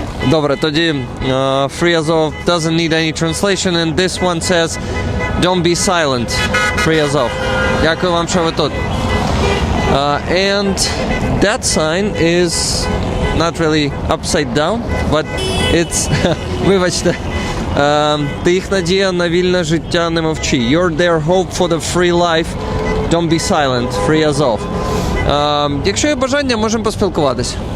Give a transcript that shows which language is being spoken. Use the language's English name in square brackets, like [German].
[English] Добре, тоді Free Azov doesn't need any translation and this one says don't be silent. [Ukrainian] Free Azov. Дякую вам, що ви тут. [English] And that sign is not really upside down, but it's [Ukrainian] вибачте. Ти їх надія на вільне життя, не мовчи. [English] You're their hope for the free life. Don't be silent. Free Azov. [Ukrainian] Якщо є бажання, можемо поспілкуватись.